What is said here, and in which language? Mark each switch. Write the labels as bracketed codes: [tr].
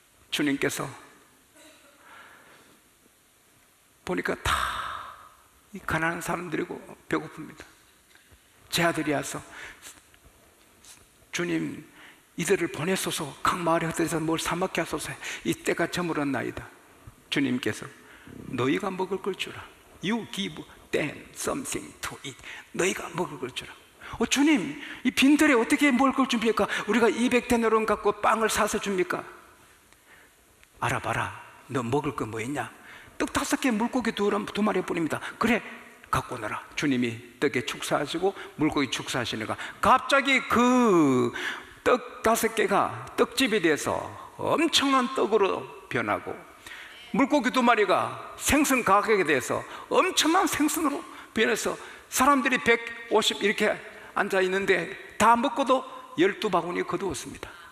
[ko] 주님께서 보니까 다 이 가난한 사람들이고 배고픕니다. 제 아들이 와서 주님, 이들을 보내소서, 각 마을에 흩어져서 뭘 사 먹게 하소서. 이 때가 저물었나이다. 주님께서 너희가 먹을 걸 주라. [en] You give them something to eat. [ko] 너희가 먹을 걸 주라. 주님, 이 빈들에 어떻게 먹을 걸 줍니까? 우리가 200데나리온 갖고 빵을 사서 줍니까? 알아봐라. 너 먹을 거 뭐 있냐? 떡 5개, 물고기 2마리 뿐입니다. 그래, 갖고 오너라. 주님이 떡에 축사하시고 물고기 축사하시니까 갑자기 그 떡 5개가 떡집이 돼서 엄청난 떡으로 변하고, 물고기 2마리가 생선 가격에 대해서 엄청난 생선으로 변해서 사람들이 150 이렇게 앉아 있는데 다 먹고도 12바구니 거두었습니다.